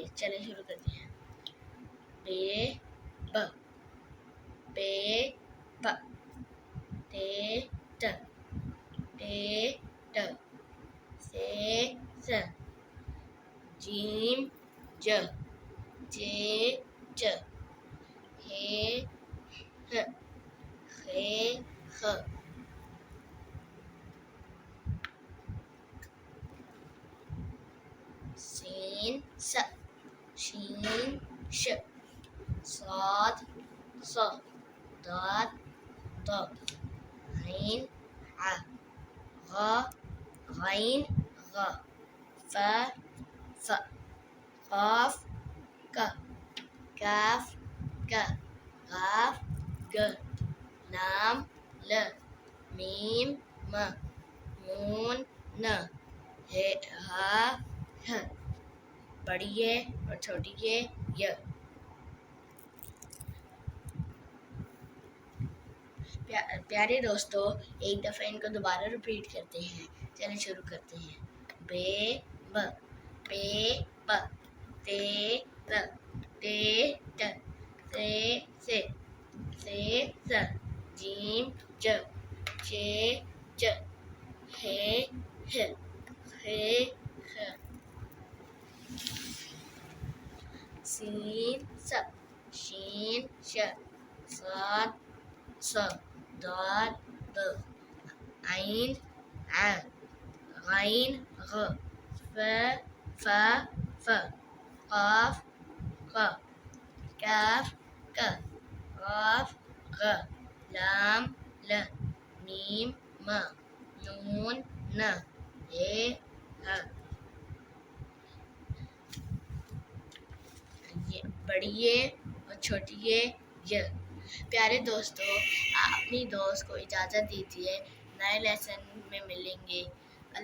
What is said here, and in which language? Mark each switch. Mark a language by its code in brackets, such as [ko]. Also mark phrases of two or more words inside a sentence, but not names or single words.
[ur] چلیں شروع کرتے ہیں۔ بے ب بے ب تے ٹ ٹے ٹ سے س جیم ج جے چ ہے ہ خے خ سین س شین ش صاد ص ضاد ض عین ع غ غین غ ف ف قاف ک کاف ک غاف گ لام ل میم م نون ن ہا ہ بڑی ہے اور چھوٹی ہے ی۔ پیارے دوستو، ایک دفعہ ان کو دوبارہ ریپیٹ کرتے ہیں۔ چلیں شروع کرتے ہیں۔ بے ب پے پ تے ت ٹے ٹ سے س جیم ج چے چ ہے ہ خے خ سین س شین ش صاد ص ضاد ض عین ع غین غ ف ف قاف ق کاف ک غاف غ لام ل میم م نون ن ہ بڑی ہے اور چھوٹی ہے ی۔ پیارے دوستو، اپنی دوست کو اجازت دیجیے، نئے لیسن میں ملیں گے۔